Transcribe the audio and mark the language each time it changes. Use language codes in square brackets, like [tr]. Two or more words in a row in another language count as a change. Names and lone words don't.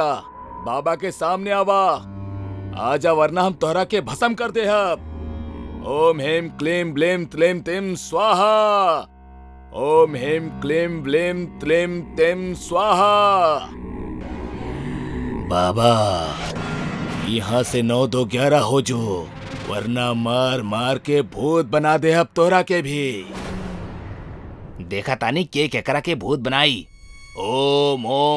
[bho] बाबा के सामने आवा। आजा वरना हम तोहरा के भस्म कर दे। [sa] ओम हेम क्लीम ब्लेम त्लेम तिम स्वाहा। ओम हेम क्लीम ब्लेम त्लेम तिम स्वाहा। [bho] बाबा, यहाँ से 9 2 11 हो जो, वरना मार मार के भूत बना दे अब तोहरा के भी। देखा तानी के केकरा के भूत बनाई।